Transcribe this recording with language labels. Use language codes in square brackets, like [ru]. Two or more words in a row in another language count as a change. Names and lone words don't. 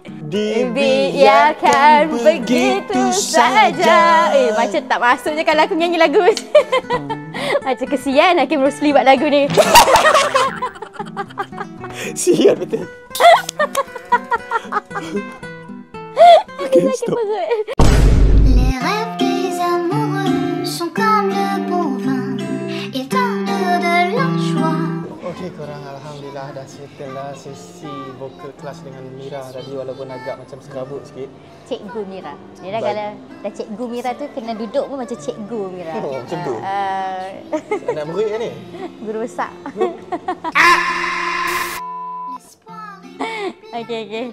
[ms] Dibiarkan begitu saja. Macam tak masuk je kalau aku nyanyi lagu. Macam kesian Hakim Rusli buat lagu ni. Sial betul. [en] Okay, stop. [fr] Les rêves des amoureux sont comme le bon vin, ils tendent de la joie. [ms] Okey korang, alhamdulillah dah settle lah sesi vokal kelas dengan Mira tadi, walaupun agak macam serabut sikit. Cikgu Mira. Mira kalau dah cikgu Mira tu kena duduk pun macam cikgu Mira. Oh, macam tu. Anak murid kan ni? Guru besar. Okey.